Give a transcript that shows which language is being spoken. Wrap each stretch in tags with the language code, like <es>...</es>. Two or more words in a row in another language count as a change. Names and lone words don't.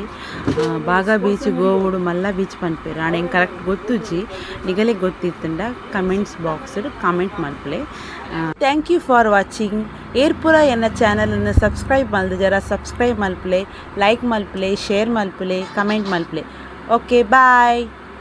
<tcy>ಬಾಗ ಬೀಚ್ ಗೋವುಡು ಮಲ್ಲ ಬೀಚ್ ಪನ್ಪೇರು ಆಣ ಎಂಗೆ ಕರೆಕ್ಟ್ ಗೊತ್ತುಜಿ. ನಿಗಲಿಗೆ ಗೊತ್ತಿತ್ತಂಡ</tcy> <en>comments box</en> <tcy>ಕಮೆಂಟ್ ಮಲ್ಪಲೆ.</tcy> <en>thank you for watching.</en> <tcy>ಏರ್ಪುರ ಎನ್ನ ಚಾನಲನ್ನು ಸಬ್ಸ್ಕ್ರೈಬ್ ಮಲ್ದು ಜರ ಸಬ್ಸ್ಕ್ರೈಬ್ ಮಲ್ಪಲೆ, ಲೈಕ್ ಮಲ್ಪಲೆ, ಶೇರ್ ಮಲ್ಪಲೆ, ಕಮೆಂಟ್ ಮಲ್ಪಲೆ.</tcy> <en>okay bye.</en>